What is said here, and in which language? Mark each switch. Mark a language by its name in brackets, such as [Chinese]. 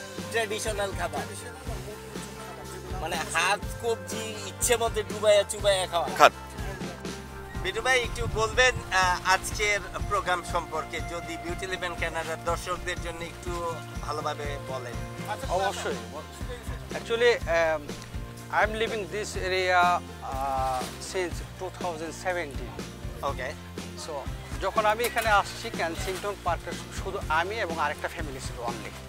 [Bangla] Traditional খাবার, মানে হাত কবজি ইচ্ছে মতো ডুবাইয়া চুবাইয়া খাওয়া। বিটু ভাই একটু বলবেন আজকের প্রোগ্রাম সম্পর্কে, যদি বিউটি লিভেন কানাডার দর্শকদের জন্য একটু ভালোভাবে বলেন। অবশ্যই। [English] Actually, I'm living this area since 2017. [Bangla] Okay. So, যখন আমি এখানে আসছি কেনসিংটন পার্কে শুধু আমি এবং আরেকটা ফ্যামিলি ছিল অনলি,